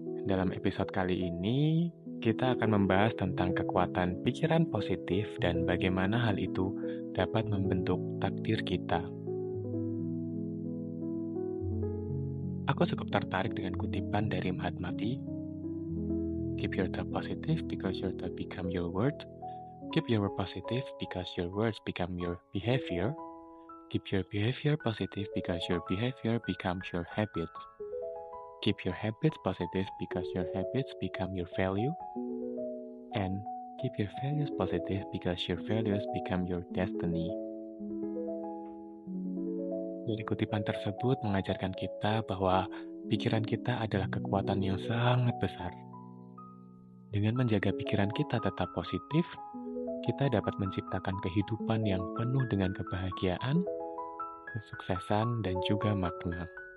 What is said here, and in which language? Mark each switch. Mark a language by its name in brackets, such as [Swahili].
[Indonesian] Dalam episode kali ini, kita akan membahas tentang kekuatan pikiran positif dan bagaimana hal itu dapat membentuk takdir kita. Aku cukup tertarik dengan kutipan dari Mahatma Gandhi. [English] Keep your thought positive because your thought become your word. Keep your word positive because your words become your behavior. Keep your behavior positive because your behavior becomes your habit. Keep your habits positive because your habits become your value. And keep your values positive because your values become your destiny. [Indonesian] Dari kutipan tersebut mengajarkan kita bahwa pikiran kita adalah kekuatan yang sangat besar. Dengan menjaga pikiran kita tetap positif, kita dapat menciptakan kehidupan yang penuh dengan kebahagiaan, kesuksesan, dan juga makna.